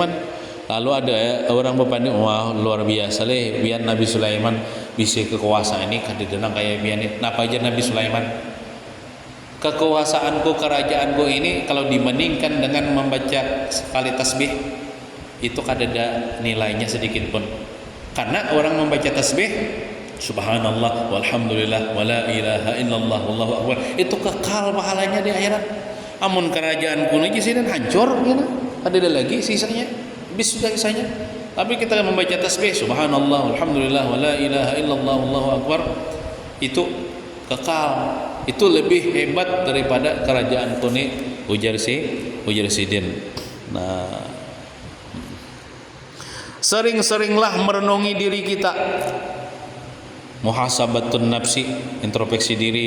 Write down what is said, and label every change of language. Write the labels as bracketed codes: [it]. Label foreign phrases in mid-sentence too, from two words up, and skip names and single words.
[bjn] Lalu ada orang berpandang, wah luar biasa leh, biar Nabi Sulaiman bisa kekuasaan ini kadidenang kayak biar ini. Napa aja Nabi Sulaiman? Kekuasaanku, kerajaanku ini kalau dibandingkan dengan membaca sekali tasbih, itu kadada nilainya sedikit pun. Karena orang membaca tasbih, [ar] سبحان الله والحمد لله ولا إله إلا الله والله أكبر, [bjn] itu kekal pahalanya di akhirat. Amun kerajaan kuno aja sih dan hancur gitu. Ada lagi sisanya, habis sudah sisanya. Tapi kita membaca tasbih [ar] سبحان الله والحمد لله ولا إله إلا الله والله أكبر, [bjn] itu kekal. Itu lebih hebat daripada kerajaan kuno, ujar Sidin. Nah, sering-seringlah merenungi diri kita, [ar] محاسبة النفس, [bjn] introspeksi diri.